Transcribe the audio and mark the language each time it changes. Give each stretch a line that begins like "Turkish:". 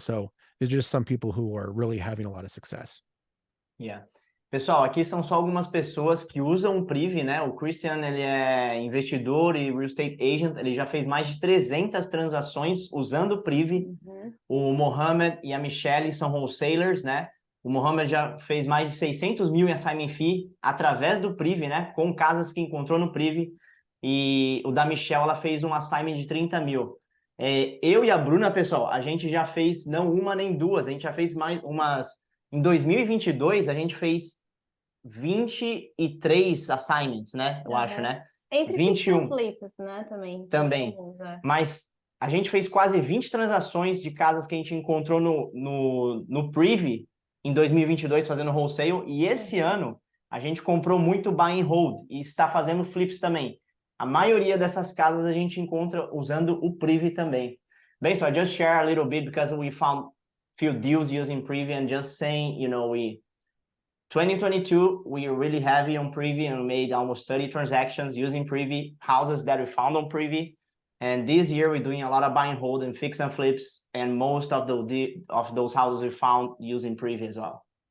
English: So there's just some people who are really having a lot of success. Yeah.
Portuguese: Pessoal, aqui são só algumas pessoas que usam o Privy, né? O Christian, ele é investidor e real estate agent, ele já fez mais de 300 transações usando o Privy. Uhum. O Mohamed e a Michelle são wholesalers, né? O Mohamed já fez mais de 600 mil em assignment fee através do Privy, né? Com casas que encontrou no Privy. E o da Michelle, ela fez um assignment de 30 mil. Eu e a Bruna, pessoal, a gente já fez não uma nem duas, a gente já fez mais umas... Em 2022, a gente fez 23 assignments, né? Eu acho, né? Entre 21. fix and flips, né? Também. Também. Mas a gente fez quase 20 transações de casas que a gente encontrou no Privy em 2022 fazendo wholesale. E esse ano a gente comprou muito buy and hold e está fazendo flips também. A maioria dessas casas a gente encontra usando o Privy também.
English: Bem, so I just share a little bit because we found few deals using Privy and just saying, 2022, we are really heavy on Privy and we made almost 30 transactions using Privy, houses that we found on Privy. And this year we're doing a lot of buy and hold and fix and flips, and most of those houses we found using Privy as well.